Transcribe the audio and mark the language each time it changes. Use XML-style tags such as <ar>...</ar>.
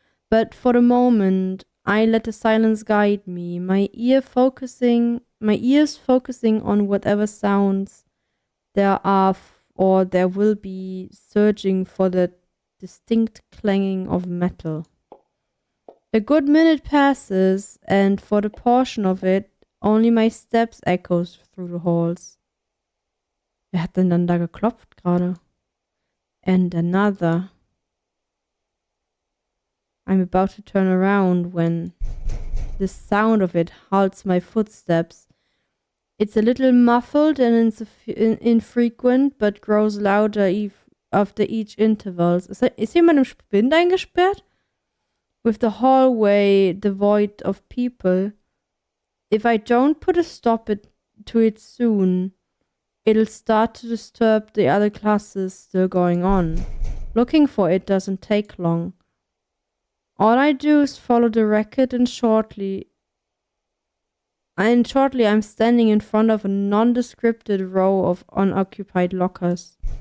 <en>But for the moment, I let the silence guide me, my ears focusing on whatever sounds there are or there will be, searching for the distinct clanging of metal. A good minute passes, and for the portion of it, only my steps echoes through the halls.</en> <de>Wer hat denn dann da geklopft gerade?</de> <en>And another. I'm about to turn around when the sound of it halts my footsteps. It's a little muffled and infrequent, but grows louder after each interval.</en> <de>Ist jemand im Spind eingesperrt?</de> <en>With the hallway devoid of people, if I don't put a stop to it soon, it'll start to disturb the other classes still going on. Looking for it doesn't take long. All I do is follow the racket, and shortly I'm standing in front of a nondescript row of unoccupied lockers.</en>